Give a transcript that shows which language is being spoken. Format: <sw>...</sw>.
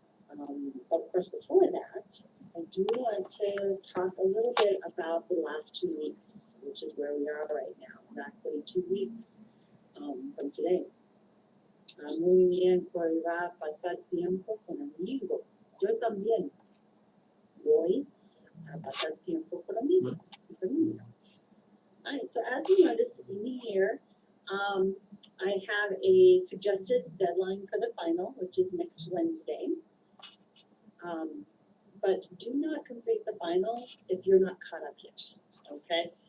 <en>Of course, before that, I do want to talk a little bit about the last 2 weeks, which is where we are right now, exactly 2 weeks from today.</en> <es>Muy bien, pues va a pasar tiempo conmigo. Yo también voy a pasar tiempo conmigo.</es> <en>All right, so as you notice in here, I have a suggested deadline for the final, which is next Wednesday. But do not complete the final if you're not caught up yet, okay?</en>